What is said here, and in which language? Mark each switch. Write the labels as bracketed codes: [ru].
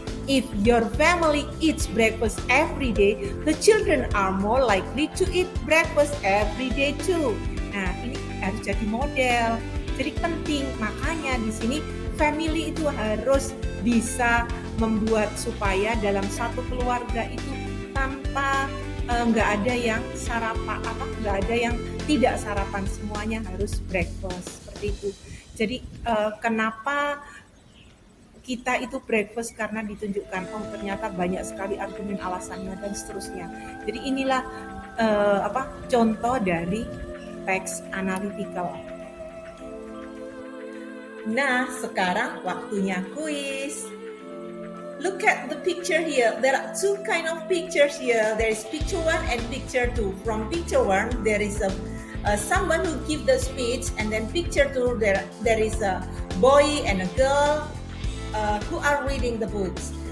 [en] If your family eats breakfast every day, the children are more likely to eat breakfast every day too. [id] Nah, ini harus jadi model. Jadi penting, makanya di sini family itu harus bisa membuat supaya dalam satu keluarga itu tanpa nggak ada yang nggak ada yang tidak sarapan, semuanya harus breakfast seperti itu. Jadi kenapa kita itu breakfast? Karena ditunjukkan ternyata banyak sekali argumen alasannya dan seterusnya. Jadi inilah contoh dari teks analytical. Nah, sekarang waktunya kuis. [en] Look at the picture here. There are two kind of pictures here. There is picture 1 and picture 2. From picture 1, there is someone who give the speech, and then picture 2, there is a boy and a girl who are reading the books.